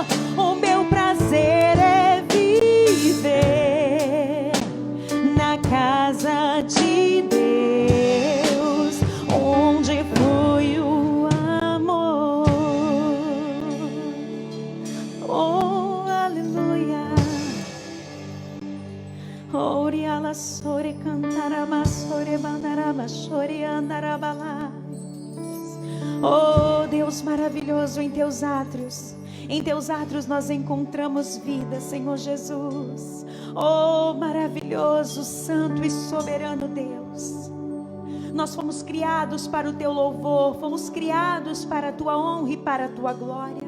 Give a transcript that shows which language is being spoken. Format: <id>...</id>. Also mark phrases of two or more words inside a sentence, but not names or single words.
<pt>O meu prazer é viver na casa de Deus, onde flui o amor. Oh, aleluia. Oriala sore cantarama sore bandarama sore andarabala. Oh, Deus maravilhoso, em teus átrios, em teus átrios nós encontramos vida, Senhor Jesus. Oh, maravilhoso, santo e soberano Deus. Nós fomos criados para o teu louvor, fomos criados para a tua honra e para a tua glória.</pt>